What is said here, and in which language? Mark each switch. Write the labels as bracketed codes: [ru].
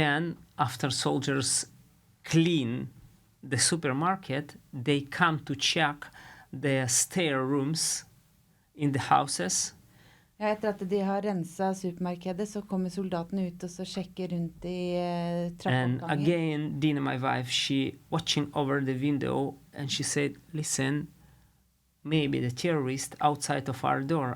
[en] Then, after soldiers clean the supermarket, they come to check the stair rooms in the houses. [no] Ja, etter at de har renset supermarkedet, så kommer soldatene ut og så sjekker rundt i trappeoppgangen. [en] And again, Dina, my wife, she watching over the window and she said, listen, maybe the terrorist outside of our door.